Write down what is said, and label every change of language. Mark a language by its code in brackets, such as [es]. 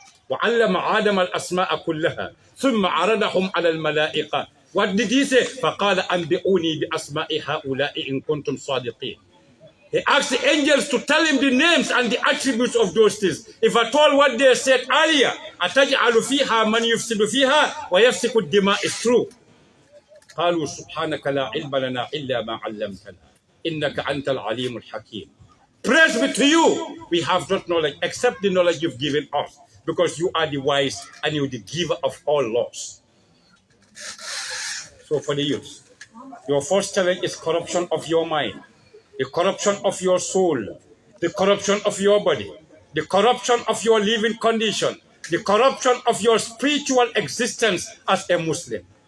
[ar] وَعَلَّمَ آدَمَ الْأَسْمَاءَ كُلَّهَا ثُمَّ عَرَضَهُمْ عَلَى الْمَلَائِكَةِ. [en] What did he say? [ar] فَقَالَ أَنْبِئُونِي بِأَسْمَاءِ هَؤُلَاءِ إِن كُنتُمْ صَادِقِينَ. [en] He asked the angels to tell him the names and the attributes of those things. If at all what they said earlier, [ar] أَتَجْعَلُ فِيهَا مَنْ يُفْسِدُ فِيهَا وَيَفْسِكُ الدِّمَاءِ [en] is true. [ar] قالوا سبحانك لا علم لنا إلا ما علمتنا إنك أنت العليم الحكيم. [en] Praise be to you. We have not knowledge except the knowledge you've given us, because you are the wise and you are the giver of all laws. So for the youth, your first challenge is corruption of your mind, the corruption of your soul, the corruption of your body, the corruption of your living condition, the corruption of your spiritual existence as a Muslim.